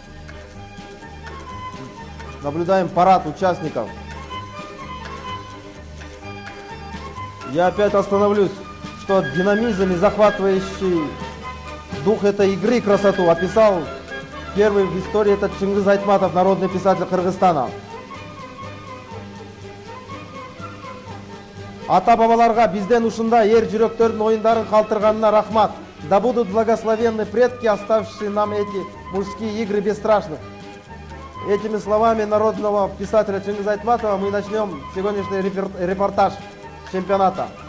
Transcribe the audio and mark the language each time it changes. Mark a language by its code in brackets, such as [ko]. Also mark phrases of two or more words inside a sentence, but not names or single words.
[ru] Наблюдаем парад участников. Я опять остановлюсь, что динамизм и захватывающий дух этой игры и красоту описал первый в истории этот Чингиз Айтматов, народный писатель Кыргызстана. [ky] Ата-бабаларга бизден ушундай эр жүрөктөрдүн оюндарын калтырганына рахмат. [ru] Да будут благословенны предки, оставившие нам эти мужские игры бесстрашных. Этими словами народного писателя Чингиза Айтматова мы начнем сегодняшний репортаж чемпионата.